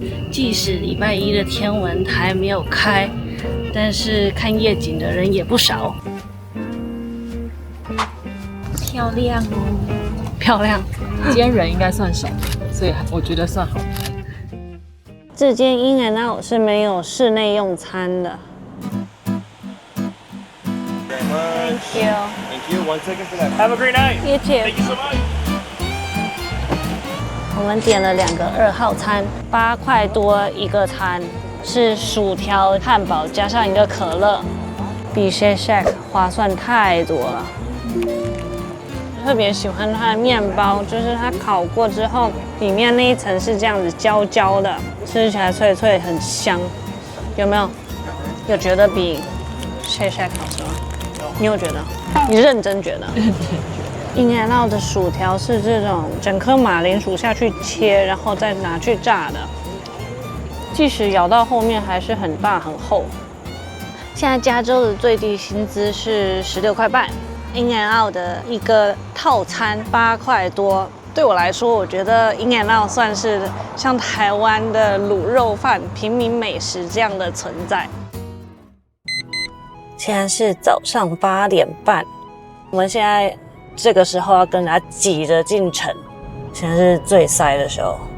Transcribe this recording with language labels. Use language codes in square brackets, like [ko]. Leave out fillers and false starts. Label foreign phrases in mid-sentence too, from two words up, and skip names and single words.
[zh] 即使禮拜一的天文台沒有開，但是看夜景的人也不少。漂亮哦，漂亮。今天人應該算少，所以我覺得算好拍。這間 In and Out 是沒有室內用餐的。 [en] Thank you. Thank you. 1 second for that. Have a great night. You too. Thank you so much. [zh] 我們點了2個2號餐，8塊多一個餐，是薯條、漢堡加上一個可樂，比 Shake Shack 划算太多了。特別喜歡它的麵包，就是它烤過之後，裡面那一層是這樣子焦焦的，吃起來脆脆，很香。有沒有？有覺得比 Shake Shack 好吃吗？你有覺得？你認真覺得 ？In and Out 的薯條是這種整顆馬鈴薯下去切，然後再拿去炸的，即使咬到後面還是很大很厚。現在加州的最低薪資是16塊半。In and Out 的一個套餐8塊多，對我來說，我覺得 In and Out 算是像台灣的滷肉飯、平民美食這樣的存在。現在是早上8點半，我們現在這個時候要跟人家擠着進城，現在是最塞的時候。